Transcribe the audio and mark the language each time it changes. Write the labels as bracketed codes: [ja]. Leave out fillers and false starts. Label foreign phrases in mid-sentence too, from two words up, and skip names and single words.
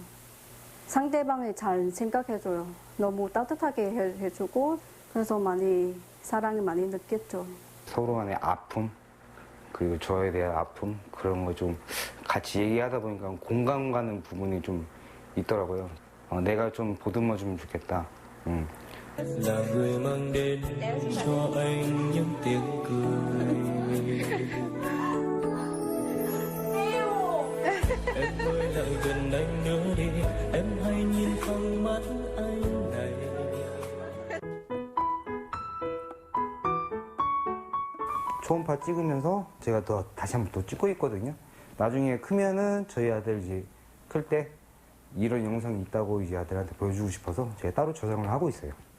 [ko] 상대방을 잘 생각해줘요. 너무 따뜻하게 해주고 그래서 사랑을 많이 느꼈죠. 서로 간의 아픔 그리고 저에 대한 아픔 그런 거 좀 같이 얘기하다 보니까 공감 가는 부분이 좀 있더라고요. 내가 좀 보듬어주면 좋겠다. [vi] là người mang đến cho anh những tiếng cười. Em ơi lại gần anh nữa đi, em hãy nhìn vào mắt anh này. [ko] 초음파 찍으면서 제가 또 다시 한번 또 찍고 있거든요. 나중에 크면은 저희 아들 이제 클 때 이런 영상이 있다고 이제 아들한테 보여주고 싶어서 제가 따로 저장을 하고 있어요.